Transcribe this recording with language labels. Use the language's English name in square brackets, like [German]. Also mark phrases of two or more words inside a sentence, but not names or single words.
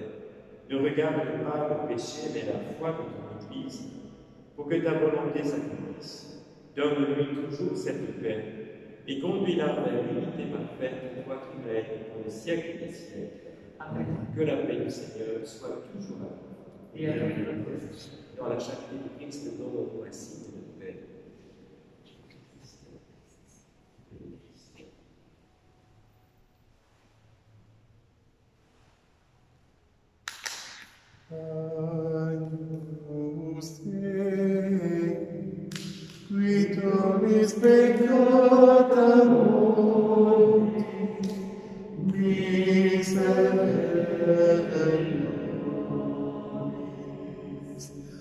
[French] Ne regarde pas le péché, mais la foi de ton Église, pour que ta volonté s'accomplisse. Donne-lui toujours cette paix, et conduis-la vers l'unité parfaite, toi qui règnes pour les siècles des siècles. Amen. Que la paix du Seigneur soit toujours à vous. Et avec notre esprit. Dans la charité du Christ, donnons-nous ainsi de paix. [Latin] Agnus Dei, qui tollis peccata mundi, miserere nobis.